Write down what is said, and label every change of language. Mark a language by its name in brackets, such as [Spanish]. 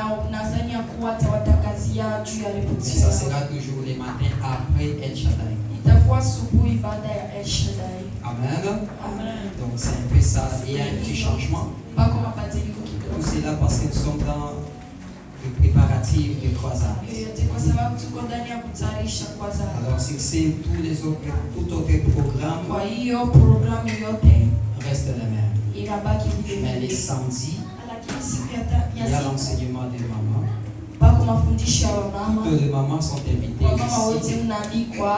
[Swahili] Nadhani ya kuwa atawatangazia juu ya [French] Mais repetition. ça sera toujours les matins après El Shaddai. [Swahili] Itakuwa asubuhi baada ya El Shaddai. Amen. Amen. [French] Donc c'est un peu ça, il y a un petit changement. [Swahili] Pako mabadiliko kidogo. [French] Tout c'est là parce que nous sommes dans le préparatif de croisade. [Swahili] Yote kwa sababu tuko ndani ya kutayarisha kwa zaidi. [French] Alors si c'est tout autre programme [Swahili] Kwa hiyo programu yote [French] reste la même. [Swahili] inabaki vile [French] Mais les [Swahili] vile. [French] samedis, [Swahili] Lakini siku [French] il y [Swahili] ya [French] a [Swahili] siku [French] l'enseignement des mamans. [Swahili] pako mafundisho ya wamama. [French] Toutes les mamans sont invitées [Swahili] Wamama wote [French] ici [Swahili] mnaalikwa